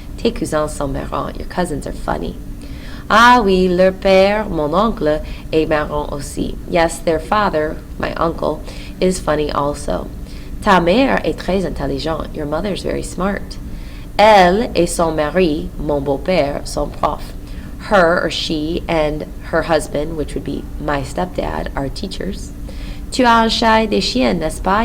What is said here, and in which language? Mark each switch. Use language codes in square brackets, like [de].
[fr] Tes cousins sont marrants. [en] Your cousins are funny. [fr] Ah oui, leur père, mon oncle, est marrant aussi. [en] Yes, their father, my uncle, is funny also. [fr] Ta mère est très intelligente. [en] Your mother is very smart. [fr] Elle et son mari, mon beau-père, sont profs. [en] Her, or she, and her husband, which would be my stepdad, are teachers. [fr] Tu as un chat et des chiens, n'est-ce pas?